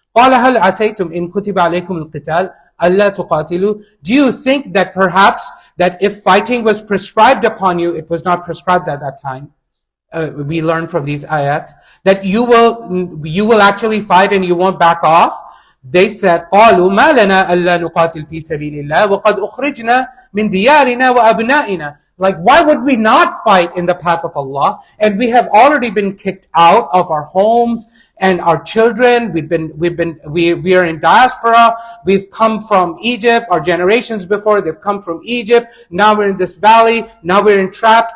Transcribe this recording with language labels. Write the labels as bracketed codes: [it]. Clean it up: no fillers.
[ar] قَالَ هَلْ عَسَيْتُمْ إِن كُتِبَ عَلَيْكُمُ الْقِتَالِ أَلَّا تُقَاتِلُوا. [en] Do you think that perhaps that if fighting was prescribed upon you, it was not prescribed at that time, we learn from these ayat, that you will actually fight and you won't back off? They said, [ar] قَالُوا مَا لَنَا أَلَّا نُقَاتِلْ فِي سَبِيلِ اللَّهِ وَقَدْ أُخْرِجْنَا مِنْ دِيَارِنَا وَأَبْنَائِنَا. [en] Like, why would we not fight in the path of Allah? And we have already been kicked out of our homes and our children. We are in diaspora. We've come from Egypt. Our generations before, they've come from Egypt. Now we're in this valley. Now we're entrapped.